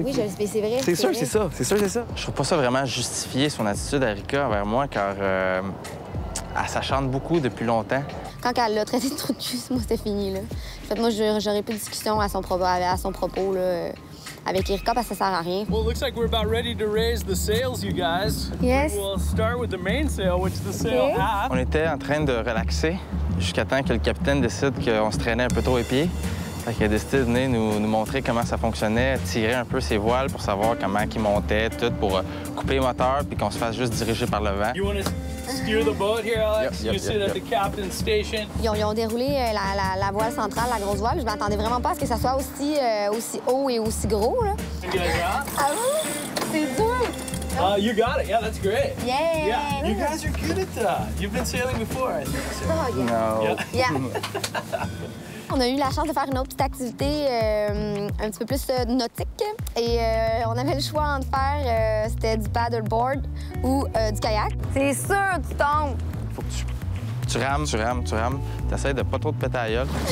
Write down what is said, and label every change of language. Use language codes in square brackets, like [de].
[fr] Oui, c'est vrai. C'est sûr que c'est ça. C'est sûr que c'est ça. Je trouve pas ça vraiment justifié, son attitude à Rika envers moi, car elle s'achante beaucoup depuis longtemps. Quand elle l'a traité de trou de cul, moi, c'était fini, là. En fait, moi, j'aurais plus de discussion à son propos, là, avec Erika, parce que ça sert à rien. [en] Well, it looks like we're about ready to raise the sails, you guys. Yes. We'll start with the mainsail, which is the sail aft. [fr] On était en train de relaxer jusqu'à temps que le capitaine décide qu'on se traînait un peu trop les pieds. Fait qu'il a décidé de venir nous montrer comment ça fonctionnait, tirer un peu ses voiles pour savoir comment il montait, tout pour couper les moteurs puis qu'on se fasse juste diriger par le vent. [en] You want to steer the boat here, Alex? You sit at the captain's station. [fr] Ils ont déroulé la voile centrale, la grosse voile. Je m'attendais vraiment pas à ce que ça soit aussi haut et aussi gros, là. Ah oui? C'est dur! [en] You got it. Yeah, that's great. Yeah! Yeah, you guys are good at that. You've been sailing before, I think. So. Oh, yeah. No. Yeah. [fr] On a eu la chance de faire une autre petite activité un petit peu plus nautique. Et on avait le choix entre faire, c'était du paddleboard ou du kayak. C'est sûr, tu tombes! Faut que tu rames. T'essaies de pas trop te péter à la gueule.